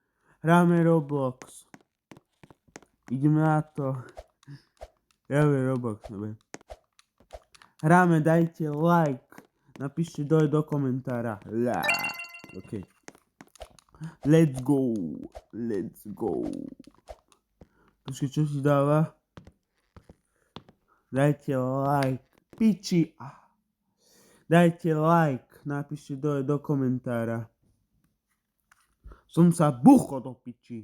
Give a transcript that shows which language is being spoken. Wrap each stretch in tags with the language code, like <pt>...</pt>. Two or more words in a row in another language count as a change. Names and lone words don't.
<sk>Ideme na to. Hráme Roblox, dobre. Hráme, dajte like. Napíšte dole do komentára.</sk> <en>OK. Let's go.</en> <sk>Počkej, čo si dáva? Dajte like. Piči. Dajte like. Napíšte dole do komentára. Som sa bucho do piči.</sk>